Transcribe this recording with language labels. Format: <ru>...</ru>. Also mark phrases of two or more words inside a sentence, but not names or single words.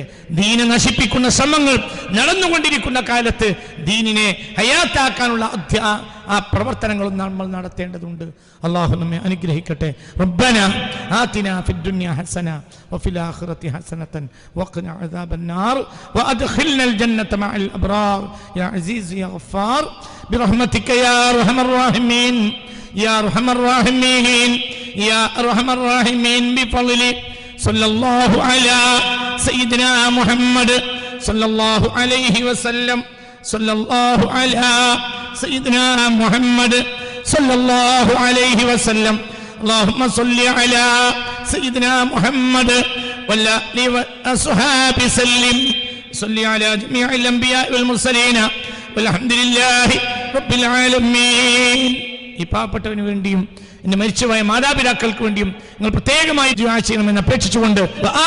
<ml>ദീനെ നശിപ്പിക്കുന്ന ശ്രമങ്ങൾ നടന്നുകൊണ്ടിരിക്കുന്ന കാലത്ത് ദീനിനെ ഹയാത്താക്കാനുള്ള ആ പ്രവർത്തനങ്ങളും നമ്മൾ നടത്തേണ്ടതുണ്ട്. അല്ലാഹു നമ്മെ അനുഗ്രഹിക്കട്ടെ.</ml> <ar>ربنا آتنا في الدنيا حسنة وفي الآخرة حسنة وقنا عذاب النار وأدخلنا الجنة مع الأبرار يا عزيز يا ഗഫാർ برحمتك يا أرحم الراحمين يا أرحم الراحمين يا أرحم الراحمين بفضل صلى الله على سيدنا محمد صلى الله عليه وسلم صلى الله على سيدنا محمد صلى الله عليه وسلم اللهم صل على سيدنا محمد وعلى آله وصحبه وسلم صل على جميع الأنبياء والمرسلين والحمد لله رب العالمين.</ar> <ml>ഈ പാവപ്പെട്ടവന് വേണ്ടിയും എൻ്റെ മരിച്ചുപോയ മാതാപിതാക്കൾക്ക് വേണ്ടിയും നിങ്ങൾ പ്രത്യേകമായി ദുആ ചെയ്യണമെന്ന് അപേക്ഷിച്ചുകൊണ്ട്</ml>